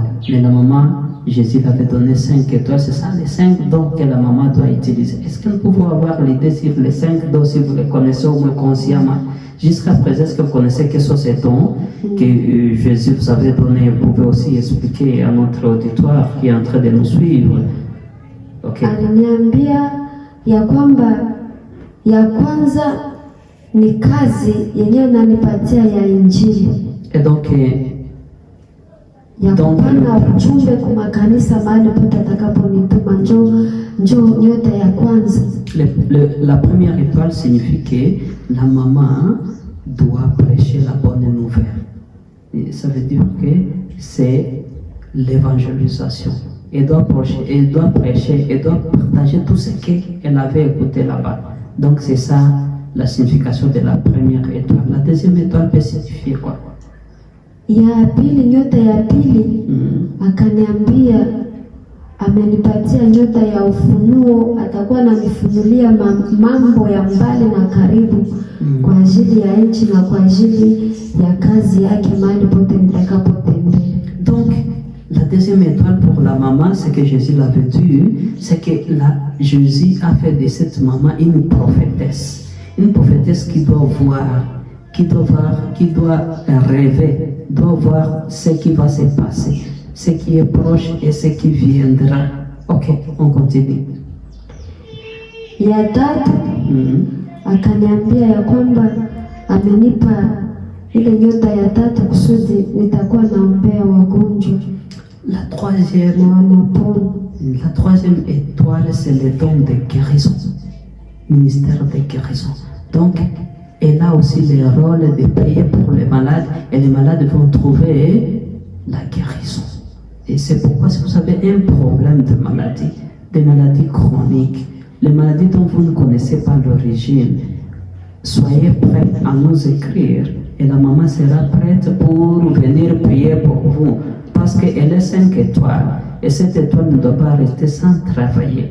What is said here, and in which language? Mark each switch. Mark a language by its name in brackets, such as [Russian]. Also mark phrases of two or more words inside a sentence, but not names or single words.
[French] Mais la maman, Jésus avait donné 5 étoiles. C'est ça les 5 dons que la maman doit utiliser. Est-ce que nous pouvons avoir l'idée sur les 5 dons, si vous les connaissez au moins consciemment? Jusqu'à présent, est-ce que vous connaissez quels sont ces dons que Jésus vous avait donnés? Vous pouvez aussi expliquer à notre auditoire qui est en train de nous suivre. Okay. [Swahili] Aliniambia ya kwamba ya kwanza ni kazi yenyewe nanipatia ya Injili. [French] Et donc, [Swahili] ya kupana ujumbe kwa makanisa mahali pote atakaponituma. Njoo nyota ya kwanza. [French] La première étoile signifie que la maman doit prêcher la bonne nouvelle. Et ça veut dire que c'est l'évangélisation. Elle doit prêcher, elle doit partager tout ce qu'elle avait écouté là-bas. Donc c'est ça la signification de la première étoile. La deuxième étoile peut signifier quoi? [Swahili] Ya pili, nyota ya pili, akaniambia amenipatia nyota ya ufunuo, atakuwa ananifunulia mambo ya mbali na karibu kwa ajili ya nchi na kwa ajili ya kazi yake mahali pote nitakapotembea. [French] Donc la deuxième étoile pour la maman, c'est que Jésus l'avait dit, c'est que Jésus a fait de cette maman une prophétesse qui doit voir, qui doit rêver, doit voir ce qui va se passer, ce qui est proche et ce qui viendra. Ok, on continue. [Swahili] Ya tatu, akaniambia ya kwamba amenipa ile nyota ya tatu kusudi nitakuwa naombea wagonjwa. [French] La troisième étoile, c'est le don de guérison. Ministère de guérison. Donc, elle a aussi le rôle de prier pour les malades et les malades vont trouver la guérison. Et c'est pourquoi si vous avez un problème de maladie, des maladies chroniques, les maladies dont vous ne connaissez pas l'origine, soyez prêts à nous écrire et la maman sera prête pour venir prier pour vous parce qu'elle est 5 étoiles et cette étoile ne doit pas rester sans travailler.